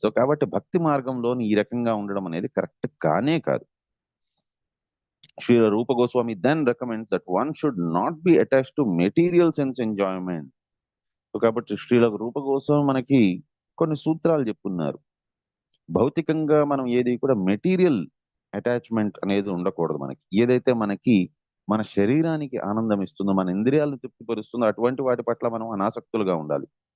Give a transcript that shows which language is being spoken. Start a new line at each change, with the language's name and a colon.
Telugu: So కాబట్టి భక్తి మార్గంలోని ఈ రకంగా ఉండడం అనేది కరెక్ట్ కానే కాదు.
English: Srila Rupa Goswami then recommends that one should not be attached to material sense enjoyment.
Telugu: So కాబట్టి శ్రీల రూప గోస్వామి మనకి కొన్ని సూత్రాలు చెప్పున్నారు. భౌతికంగా మనం ఏది కూడా మెటీరియల్ అటాచ్మెంట్ అనేది ఉండకూడదు. మనకి ఏదైతే మనకి మన శరీరానికి ఆనందం ఇస్తుందో, మన ఇంద్రియాలను తృప్తిపరుస్తుందో అటువంటి వాటి పట్ల మనం అనాసక్తులుగా ఉండాలి.